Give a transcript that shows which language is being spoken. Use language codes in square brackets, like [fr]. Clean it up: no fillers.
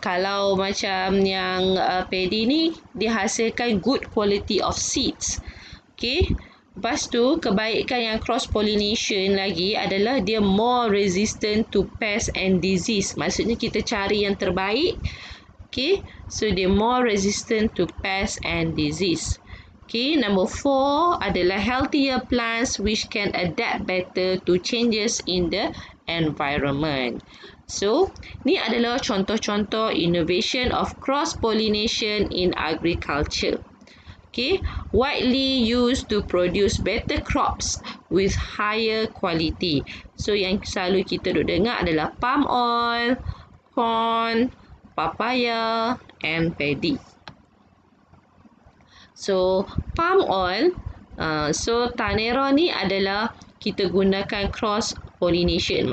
[ms] Kalau macam yang paddy ni, dia hasilkan [en] good quality of seeds. [ms] Okay, lepas tu kebaikan yang cross pollination lagi adalah dia [en] more resistant to pests and disease. [ms] Maksudnya kita cari yang terbaik. [en] Okay, so dia more resistant to pests and disease. Okay, number 4 adalah healthier plants which can adapt better to changes in the environment. So, [ms] ni adalah contoh-contoh [en] innovation of cross-pollination in agriculture. Okay, widely used to produce better crops with higher quality. [ms] So, yang selalu kita duk dengar adalah palm oil, corn, papaya and paddy. So, palm oil, so tanera ni adalah kita gunakan cross pollination.